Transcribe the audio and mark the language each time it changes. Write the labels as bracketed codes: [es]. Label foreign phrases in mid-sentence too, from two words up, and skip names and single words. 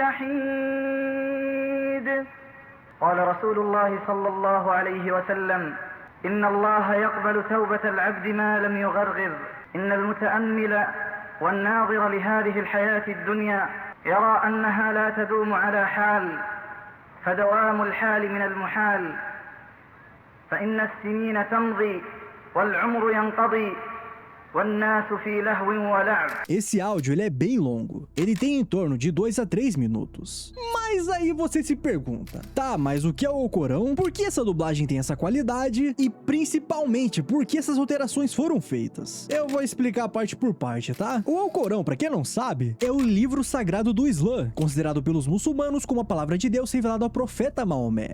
[ar] تحيد قال رسول الله صلى الله عليه وسلم إن الله يقبل توبة العبد ما لم يغرغر إن المتأمل والناظر لهذه الحياة الدنيا يرى أنها لا تدوم على حال فدوام الحال من المحال فإن السنين تمضي والعمر ينقضي والناس في لهو ولعب. [pt] Esse áudio ele é bem longo, ele tem em torno de 2 a 3 minutos. Mas aí você se pergunta, tá, mas o que é o Alcorão? Por que essa dublagem tem essa qualidade? E principalmente, por que essas alterações foram feitas? Eu vou explicar parte por parte, tá? O Alcorão, pra quem não sabe, é o livro sagrado do Islã, considerado pelos muçulmanos como a palavra de Deus revelada ao profeta Maomé.